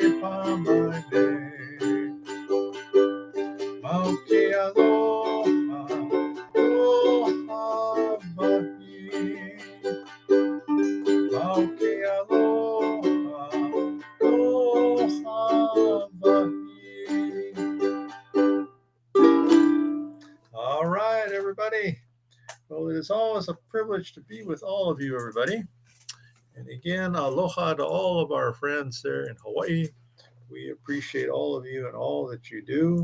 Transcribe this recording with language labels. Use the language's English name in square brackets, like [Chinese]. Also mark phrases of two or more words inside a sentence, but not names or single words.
[Hawaiian] mane. Mauke aloha, aloha mahi. Mauke aloha, aloha mahi. [English] All right, everybody. Well, it is always a privilege to be with all of you, everybody. And again, aloha to all of our friends there in Hawaii. We appreciate all of you and all that you do.